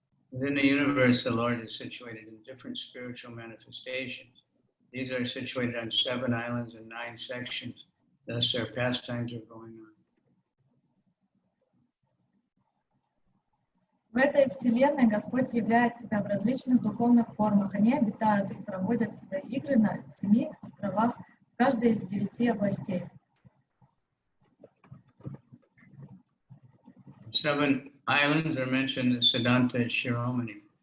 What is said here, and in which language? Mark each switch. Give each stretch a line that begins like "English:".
English: Within the universe, the Lord is situated in different spiritual manifestations. These are situated on 7 islands and 9 sections. Thus, their pastimes are going on.
Russian: В этой вселенной Господь являет себя в различных духовных формах. Они обитают и проводят свои игры на 7 островах, в каждой из 9 областей.
English: 7 islands are mentioned in Siddhanta Shiromani.